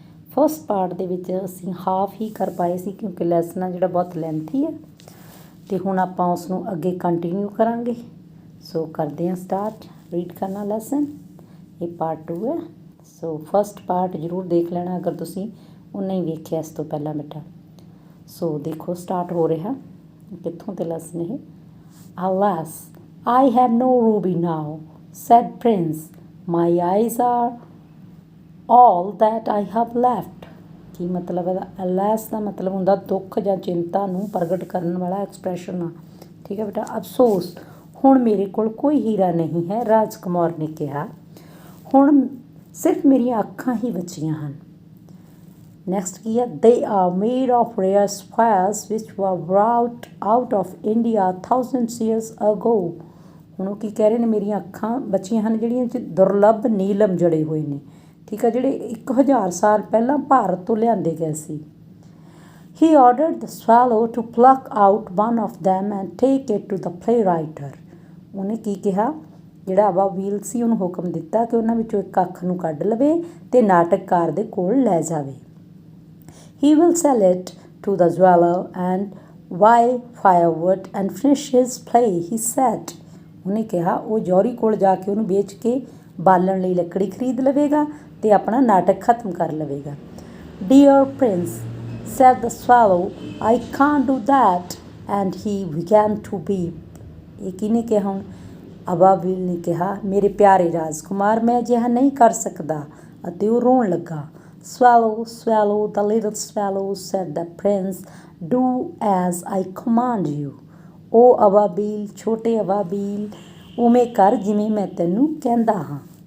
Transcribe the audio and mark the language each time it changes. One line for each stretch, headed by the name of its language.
Punjabi: First part ਦੇ ਵਿੱਚ ਅਸੀਂ ਹਾਫ ਹੀ ਕਰ ਪਾਏ ਸੀ ਕਿਉਂਕਿ ਲੈਸਨ ਆ ਜਿਹੜਾ ਬਹੁਤ ਲੈਂਥੀ ਹੈ ਅਤੇ ਹੁਣ ਆਪਾਂ ਉਸ ਨੂੰ ਅੱਗੇ ਕੰਟੀਨਿਊ ਕਰਾਂਗੇ। ਸੋ ਕਰਦੇ ਹਾਂ ਸਟਾਰਟ ਰੀਡ ਕਰਨਾ ਲੈਸਨ। ਇਹ ਪਾਰਟ 2 ਹੈ। ਸੋ ਫਸਟ ਪਾਰਟ ਜ਼ਰੂਰ ਦੇਖ ਲੈਣਾ ਅਗਰ ਤੁਸੀਂ ਉਹ ਨਹੀਂ ਵੇਖਿਆ ਇਸ ਤੋਂ ਪਹਿਲਾਂ ਬੇਟਾ। ਸੋ ਦੇਖੋ ਸਟਾਰਟ ਹੋ ਰਿਹਾ ਕਿੱਥੋਂ ਤੇ ਲੈਸਨ ਇਹ।
English: Alas, I have no ruby now, said Prince. My eyes are all that I have left.
Punjabi: ਕੀ ਮਤਲਬ ਇਹਦਾ? alas ਦਾ ਮਤਲਬ ਹੁੰਦਾ ਦੁੱਖ ਜਾਂ ਚਿੰਤਾ ਨੂੰ ਪ੍ਰਗਟ ਕਰਨ ਵਾਲਾ ਐਕਸਪ੍ਰੈਸ਼ਨ ਆ। ਠੀਕ ਹੈ ਬੇਟਾ। ਅਫਸੋਸ, ਹੁਣ ਮੇਰੇ ਕੋਲ ਕੋਈ ਹੀਰਾ ਨਹੀਂ ਹੈ, ਰਾਜਕੁਮਾਰ ਨੇ ਕਿਹਾ। ਹੁਣ ਸਿਰਫ ਮੇਰੀਆਂ ਅੱਖਾਂ ਹੀ ਬਚੀਆਂ ਹਨ। ਨੈਕਸਟ ਕੀ ਹੈ?
English: they are made of rare sapphires which were brought out of India thousands years ago.
Punjabi: ਹੁਣ ਉਹ ਕੀ ਕਹਿ ਰਹੇ ਨੇ? ਮੇਰੀਆਂ ਅੱਖਾਂ ਬਚੀਆਂ ਹਨ ਜਿਹੜੀਆਂ 'ਚ ਦੁਰਲੱਭ ਨੀਲਮ ਜੜੇ ਹੋਏ ਨੇ। ਠੀਕ ਆ, ਜਿਹੜੇ 1000 ਸਾਲ ਪਹਿਲਾਂ ਭਾਰਤ ਤੋਂ ਲਿਆਂਦੇ ਗਏ ਸੀ।
English: he ordered the swallow to pluck out one of them and take it to the playwriter.
Punjabi: ਉਹਨੇ ਕੀ ਕਿਹਾ? ਜਿਹੜਾ ਅਬਾਬੀਲ ਸੀ ਉਹਨੂੰ ਹੁਕਮ ਦਿੱਤਾ ਕਿ ਉਹਨਾਂ ਵਿੱਚੋਂ ਇੱਕ ਅੱਖ ਨੂੰ ਕੱਢ ਲਵੇ ਅਤੇ ਨਾਟਕਕਾਰ ਦੇ ਕੋਲ ਲੈ ਜਾਵੇ।
English: He will sell it to the jeweler and buy firewood and finish his play, he said.
Punjabi: ਉਹਨੇ ਕਿਹਾ ਉਹ ਜੌਹਰੀ ਕੋਲ ਜਾ ਕੇ ਉਹਨੂੰ ਵੇਚ ਕੇ ਬਾਲਣ ਲਈ ਲੱਕੜੀ ਖਰੀਦ ਲਵੇਗਾ ਅਤੇ ਆਪਣਾ ਨਾਟਕ ਖਤਮ ਕਰ ਲਵੇਗਾ।
English: Dear Prince, said the swallow, I can't do that, and he began to weep.
Punjabi: ਇਹ ਕਿਹਨੇ ਕਿਹਾ ਹੁਣ? ਅਬਾਬੀਲ ਨੇ ਕਿਹਾ, ਮੇਰੇ ਪਿਆਰੇ ਰਾਜਕੁਮਾਰ ਮੈਂ ਅਜਿਹਾ ਨਹੀਂ ਕਰ ਸਕਦਾ, ਅਤੇ ਉਹ ਰੋਣ ਲੱਗਾ।
English: Swallow, swallow, the little swallow, said the prince, do as I command you.
Punjabi: ਉਹ ਅਬਾਬੀਲ, ਛੋਟੇ ਅਬਾਬੀਲ, ਉਵੇਂ ਕਰ ਜਿਵੇਂ ਮੈਂ ਤੈਨੂੰ ਕਹਿੰਦਾ ਹਾਂ।